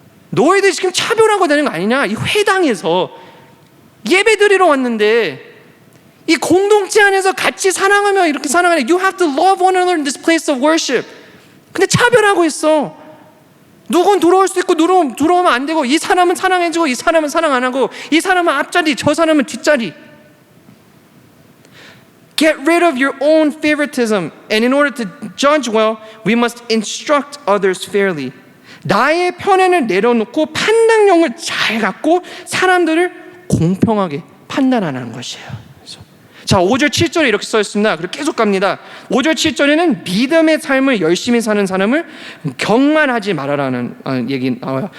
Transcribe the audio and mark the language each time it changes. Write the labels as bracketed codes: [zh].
[ko] 너희들 지금 차별하고 되는 거 아니냐. 이 회당에서 예배 드리러 왔는데 이 공동체 안에서 같이 사랑하며 이렇게 사랑하는 [en] You have to love one another in this place of worship. [ko] 근데 차별하고 있어. 누군 들어올 수 있고 들어오면 안 되고 이 사람은 사랑해주고 이 사람은 사랑 안 하고 이 사람은 앞자리 저 사람은 뒷자리. [en] Get rid of your own favoritism, and in order to judge well, we must instruct others fairly. [ko] 나의 편애를 내려놓고 판단력을 잘 갖고 사람들을 공평하게 판단하는 것이에요. 자, 5절 7절에 이렇게 써 있습니다. 그리고 계속 갑니다. 5절 7절에는 믿음의 삶을 열심히 사는 사람을 경만하지 말아라는 얘기 나와요.